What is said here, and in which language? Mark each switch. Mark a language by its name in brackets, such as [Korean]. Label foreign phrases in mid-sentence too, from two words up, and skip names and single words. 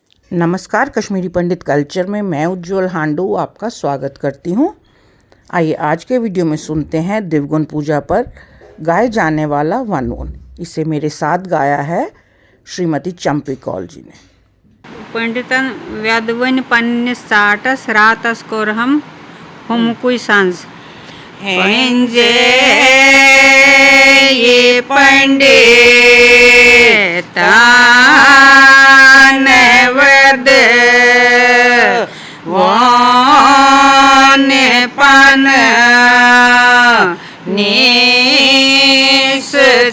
[Hindi] नमस्कार, कश्मीरी पंडित कल्चर में मैं उज्जवल हांडू आपका स्वागत करती हूँ। आइए आज के वीडियो में सुनते हैं दिवगुण पूजा पर गाए जाने वाला वनून। इसे मेरे साथ गाया है श्रीमती चंपी कौल जी ने। [Kashmiri] पंडितन व्यादवन पन्निस साटस रातस कोर हम कुई सांझ पंजे ये पंडित वद वन पन निस